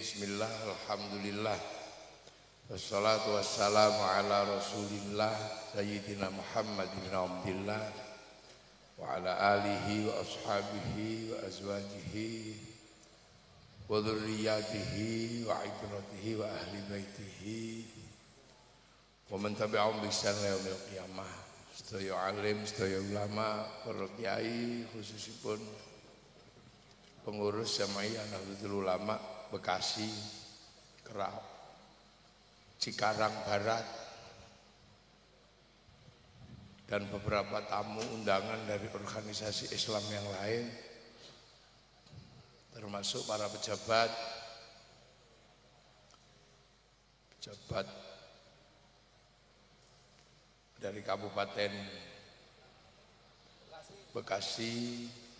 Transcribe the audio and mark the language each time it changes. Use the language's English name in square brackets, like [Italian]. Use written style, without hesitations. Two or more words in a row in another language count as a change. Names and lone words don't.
[Arabic] بسم الله الرحمن الرحيم. والصلاة والسلام على رسول الله سيدنا محمد بن عبد الله وعلى آله وأصحابه وأزواجه وذرياته وعترته وأهل بيته ومن تبعهم بإحسان إلى يوم القيامة. [Javanese] Sedaya alim, sedaya ulama, para kiai, khususipun pengurus [Indonesian] Jamaiyah Nahdlatul Ulama Bekasi, Kerau, Cikarang Barat, dan beberapa tamu undangan dari organisasi Islam yang lain, termasuk para pejabat dari Kabupaten Bekasi,